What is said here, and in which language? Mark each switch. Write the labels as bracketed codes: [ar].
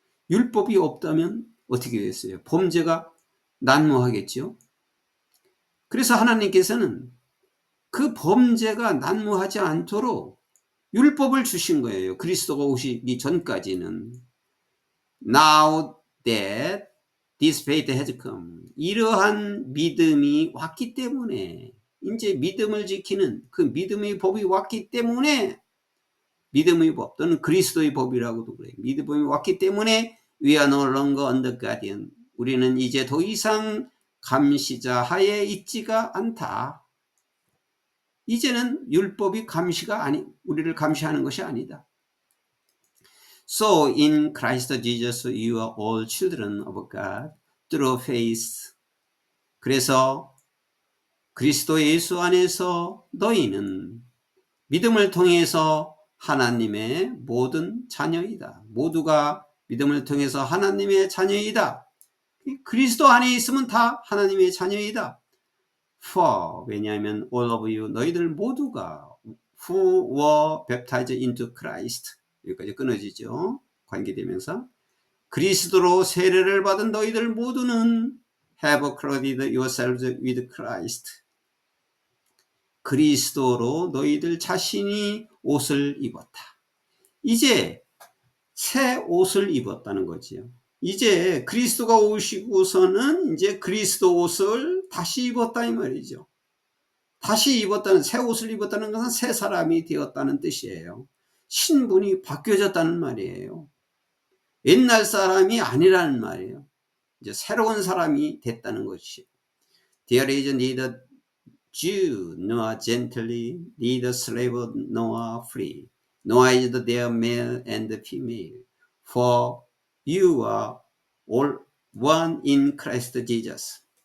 [ko] 율법이 없다면 어떻게 됐어요? 범죄가 난무하겠죠. 그래서 하나님께서는 그 범죄가 난무하지 않도록 율법을 주신 거예요. 그리스도가 오시기 전까지는. [en] Now that this faith has come. [ko] 이러한 믿음이 왔기 때문에, 이제 믿음을 지키는 그 믿음의 법이 왔기 때문에, 믿음의 법 또는 그리스도의 법이라고도 그래요. 믿음이 왔기 때문에 [en] we are no longer under guardian. [ko] 우리는 이제 더 이상 감시자 하에 있지가 않다. 이제는 율법이 우리를 감시하는 것이 아니다. [en] So in Christ Jesus you are all children of God through faith. [ko] 그래서 그리스도 예수 안에서 너희는 믿음을 통해서 하나님의 모든 자녀이다. 모두가 믿음을 통해서 하나님의 자녀이다. 그리스도 안에 있으면 다 하나님의 자녀이다. [en] For, [ko] 왜냐하면 [en] all of you, [ko] 너희들 모두가 [en] who were baptized into Christ. [ko] 여기까지 끊어지죠. 관계되면서. 그리스도로 세례를 받은 너희들 모두는 [en] have clothed yourselves with Christ. [ko] 그리스도로 너희들 자신이 옷을 입었다. 이제 새 옷을 입었다는 거지요. 이제 그리스도가 오시고서는 이제 그리스도 옷을 다시 입었다 이 말이죠. 다시 입었다는, 새 옷을 입었다는 것은 새 사람이 되었다는 뜻이에요. 신분이 바뀌어졌다는 말이에요. 옛날 사람이 아니라는 말이에요. 이제 새로운 사람이 됐다는 것이. [en] There is neither Jew nor Gentile, neither slave nor free, nor is there male and female, for you are all one in Christ Jesus.